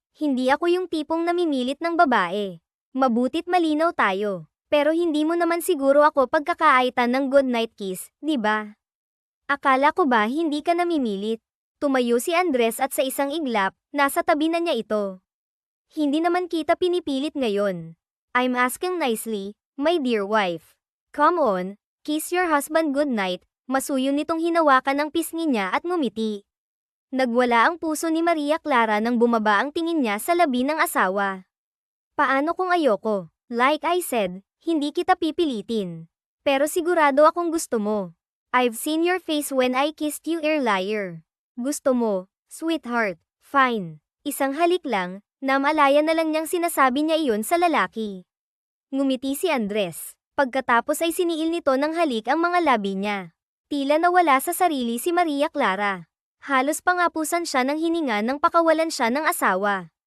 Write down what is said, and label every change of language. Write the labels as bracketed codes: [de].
[tl] Hindi ako yung tipong namimilit ng babae. Mabutit malinaw tayo. Pero hindi mo naman siguro ako pagkakaaitan ng [en] good night kiss, [tl] di ba? Akala ko ba hindi ka namimilit? Tumayo si Andres at sa isang iglap, nasa tabi na niya ito. Hindi naman kita pinipilit ngayon. [en] I'm asking nicely, my dear wife. Come on, kiss your husband good night. [tl] Masuyo nitong hinawakan ng pisngi niya at ngumiti. Nagwala ang puso ni Maria Clara nang bumaba ang tingin niya sa labi ng asawa. Paano kung ayoko? [en] Like I said, [tl] hindi kita pipilitin. Pero sigurado akong gusto mo. [en] I've seen your face when I kissed you earlier. [tl] Gusto mo, sweetheart, fine. Isang halik lang, namalaya na lang niyang sinasabi niya iyon sa lalaki. Ngumiti si Andres. Pagkatapos ay siniil nito ng halik ang mga labi niya. Tila nawala sa sarili si Maria Clara. Halos pangapusan siya ng hininga nang pakawalan siya ng asawa.